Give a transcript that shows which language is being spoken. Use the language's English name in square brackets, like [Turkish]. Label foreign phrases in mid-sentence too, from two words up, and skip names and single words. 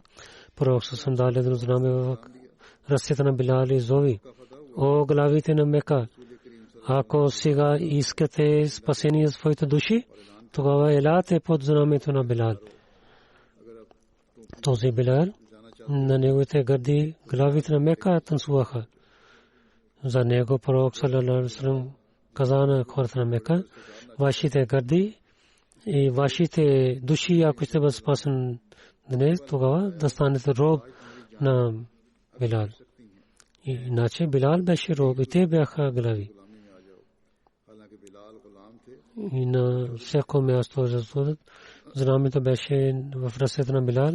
[Bulgarian] Пророк Сусалам дал едно знаме в ръцете на Билал и зови: о главите на Мека, ако сега искате спасение за своите души, тогава елате под знамето на Билал. Този Билал, на неговите гърди главите на Мека танцуваха. За него пророк [Arabic] صلى الله عليه وسلم [Bulgarian] каза на хората на Мека: вашите гърди и вашите души, ако ще бъдат спасени днес, тогава да станете роб на Билал. Иначе Билал беше роб и те бяха глави. И на всяко място знамето беше в ръцете на Билал.